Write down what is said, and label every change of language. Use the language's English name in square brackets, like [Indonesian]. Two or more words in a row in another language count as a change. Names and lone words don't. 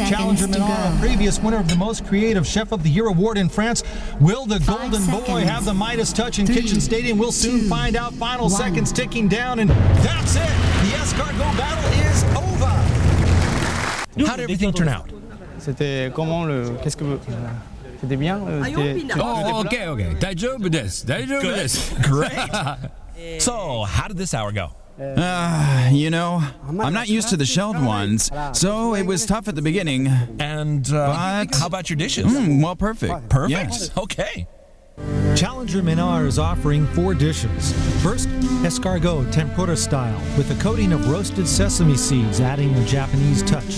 [English] seconds challenger, to Minar, a go. previous winner of the Most Creative Chef of the Year award in France. Will the 5 golden boy seconds. have the Midas touch in 3, Kitchen Stadium? We'll soon 2, find out. Final 1. seconds ticking down, and that's it. The Escargot Battle is over. How did everything turn out? [French] C'était comment le. Qu'est-ce que vous. C'était bien [English] Oh, okay. [Japanese] 大丈夫です。大丈夫です. [English] Great. So, how did this hour go? You know, I'm not used to the shelled ones, so it was tough at the beginning. And But- how about your dishes? Well, perfect. Perfect. Yes. Okay. Challenger Menard is offering 4 dishes. First, escargot tempura style, with a coating of roasted sesame seeds adding a Japanese touch.